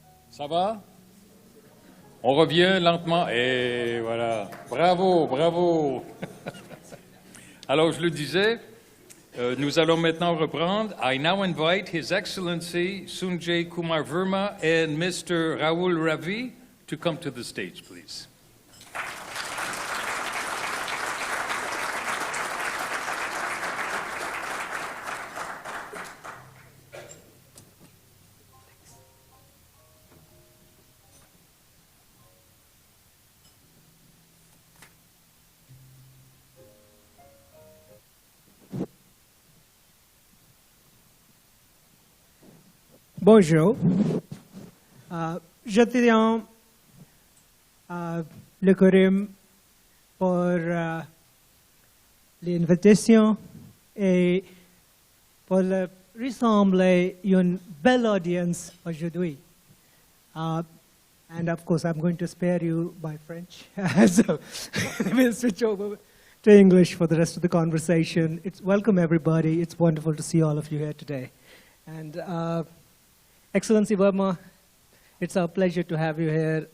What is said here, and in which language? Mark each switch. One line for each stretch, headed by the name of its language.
French: Ça va? On revient lentement. Et voilà. Bravo, bravo. Alors, je le disais, nous allons maintenant reprendre.
English: I now invite His Excellency Sanjay Kumar Verma and Mr. Rahul Ravi to come to the stage, please.
French: Bonjour. Je tiens le quorum pour l'invitation et pour rassembler une belle audience aujourd'hui.
English: And of course, I'm going to spare you my French, so we'll switch over to English for the rest of the conversation. Welcome everybody. It's wonderful to see all of you here today. And Excellency Verma, it's our pleasure to have you here.